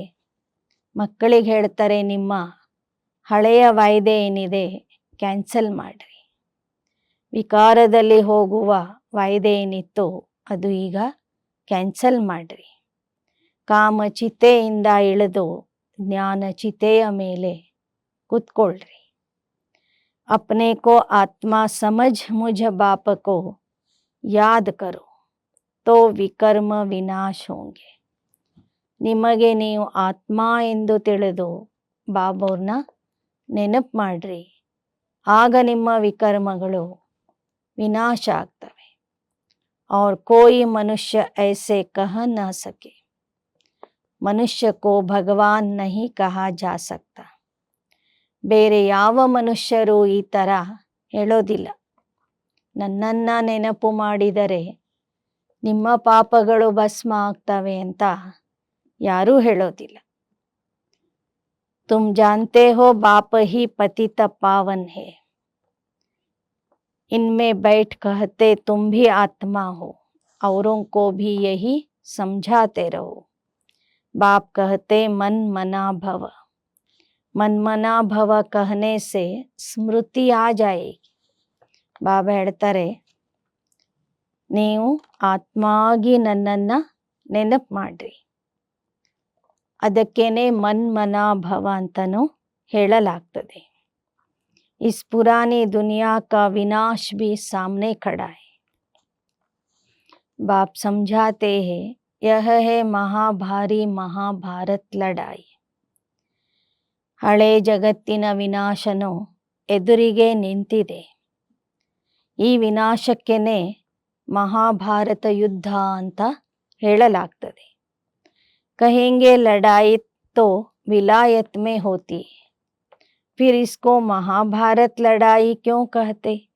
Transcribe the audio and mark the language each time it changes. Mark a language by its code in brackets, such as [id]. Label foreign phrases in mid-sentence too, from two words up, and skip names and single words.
[kn] ಮಕ್ಕಳಿಗೆ ಹೇಳ್ತಾರೆ, ನಿಮ್ಮ ಹಳೆಯ ವಾಯ್ದೆ ಏನಿದೆ ಕ್ಯಾನ್ಸಲ್ ಮಾಡಿರಿ. ವಿಕಾರದಲ್ಲಿ ಹೋಗುವ ವಾಯ್ದೆ ಏನಿತ್ತು ಅದು ಈಗ ಕ್ಯಾನ್ಸಲ್ ಮಾಡಿರಿ. ಕಾಮ ಚಿತೆಯಿಂದ ಇಳಿದು ಜ್ಞಾನ ಚಿತೆಯ ಮೇಲೆ ಕೂತ್ಕೊಳ್ರಿ. [hi] अपने को आत्मा समझ मुझ बाप को याद करो तो विकर्म विनाश होंगे. [kn] ನಿಮಗೆ ನೀವು ಆತ್ಮ ಎಂದು ತಿಳಿದು ಬಾಬವ್ರನ್ನ ನೆನಪು ಮಾಡ್ರಿ, ಆಗ ನಿಮ್ಮ ವಿಕರ್ಮಗಳು ವಿನಾಶ ಆಗ್ತವೆ. [hi] और कोई मनुष्य ऐसे कह न सके, मनुष्य को भगवान नहीं कहा जा सकता. [kn] ಬೇರೆ ಯಾವ ಮನುಷ್ಯರು ಈ ಥರ ಹೇಳೋದಿಲ್ಲ, ನನ್ನನ್ನು ನೆನಪು ಮಾಡಿದರೆ ನಿಮ್ಮ ಪಾಪಗಳು ಭಸ್ಮ ಆಗ್ತವೆ ಅಂತ ಯಾರೂ ಹೇಳೋದಿಲ್ಲ. [hi] तुम जानते हो बाप ही पतित पावन है, इनमें बैठ कहते तुम भी आत्मा हो, औरों को भी यही समझाते रहो. बाप कहते [sa] मन मना भव, मन्मना भव [hi] कहने से स्मृति आ जायेगी. [kn] ಬಾಬಾ ಹೇಳ್ತಾರೆ, ನೀವು ಆತ್ಮಾಗಿ ನನ್ನನ್ನು ನೆನಪು ಮಾಡ್ರಿ. ಅದಕ್ಕೇನೆ [sa] मन्मना भव [kn] ಅಂತನೂ ಹೇಳಲಾಗ್ತದೆ. [hi] इस पुरानी दुनिया का विनाश भी सामने खड़ा है. ಬಾಪ್ ಸಮझाते हैं यह है महाभारी महाभारत लड़ाई. [kn] ಹಳೆ ಜಗತ್ತಿನ ವಿನಾಶನು ಎದುರಿಗೆ ನಿಂತಿದೆ. ಈ ವಿನಾಶಕ್ಕೆನೆ ಮಹಾಭಾರತ ಯುದ್ಧ ಅಂತ ಹೇಳಲಾಗ್ತದೆ. [hi] कहेंगे लड़ाई तो विलायत में होती, फिर इसको महाभारत लड़ाई क्यों कहते.